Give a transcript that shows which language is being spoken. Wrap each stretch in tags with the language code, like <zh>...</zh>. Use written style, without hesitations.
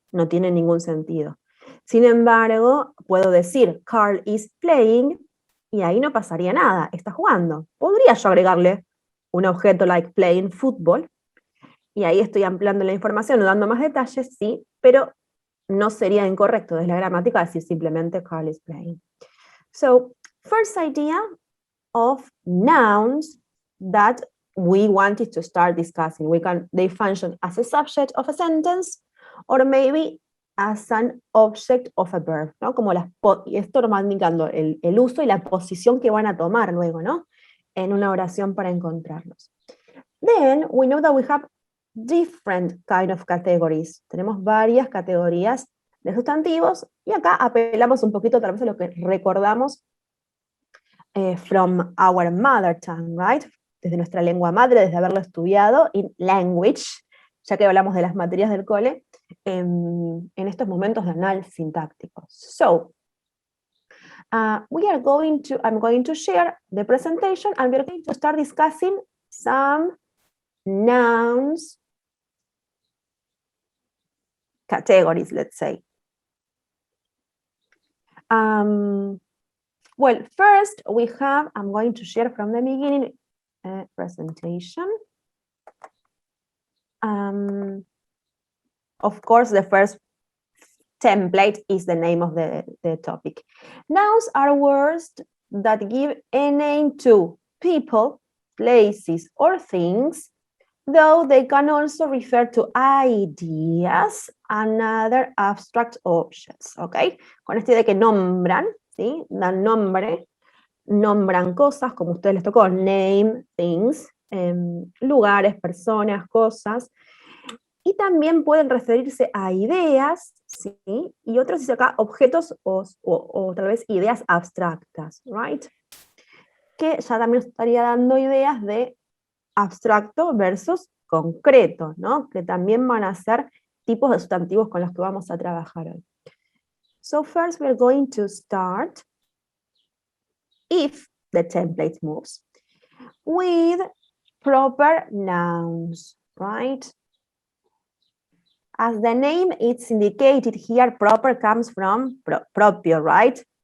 <es>No tiene ningún sentido. Sin embargo, puedo decir,</es> <en>Carl is playing,</en> <es>y ahí no pasaría nada, está jugando. Podría yo agregarle un objeto</es> <en>like playing football,</en> <es>y ahí estoy ampliando la información o dando más detalles, sí, pero no sería incorrecto desde la gramática decir simplemente</es> <en>Carl is playing. So, first idea of nouns that we wanted to start discussing. They function as a subject of a sentence, or maybe as an object of a verb, ¿no?</en> <es>Como y esto nos va indicando el uso y la posición que van a tomar luego, ¿no? En una oración para encontrarlos.</es> <en>Then, we know that we have different kind of categories.</en> <es>Tenemos varias categorías de sustantivos, y acá apelamos un poquito tal vez a lo que recordamos</es> <en>from our mother tongue, right?</en> <es>Desde nuestra lengua madre, desde haberlo estudiado</es> <en>in language,</en> <es>ya que hablamos de las materias del cole, en estos momentos de análisis sintáctico.</es> <en>So, I'm going to share the presentation, and we're going to start discussing some nouns categories, let's say. Well, first I'm going to share from the beginning a presentation. Of course, the first template is the name of the topic. Nouns are words that give a name to people, places, or things, though they can also refer to ideas and other abstract objects,</en> <es>¿ok? Con esta idea de que nombran, ¿sí? Dan nombre, nombran cosas, como a ustedes les tocó,</es> <en>name things,</en> <es>lugares, personas, cosas, y también pueden referirse a ideas, ¿sí? Y otros dice acá objetos o tal vez ideas abstractas,</es> <en>right?</en> <es>Que ya también estaría dando ideas de abstracto versus concreto, ¿no? Que también van a ser tipos de sustantivos con los que vamos a trabajar hoy.</es> <en>So first we're going to start, if the template moves, with proper nouns, right? As the name is indicated here, proper comes from proprio, right?</en>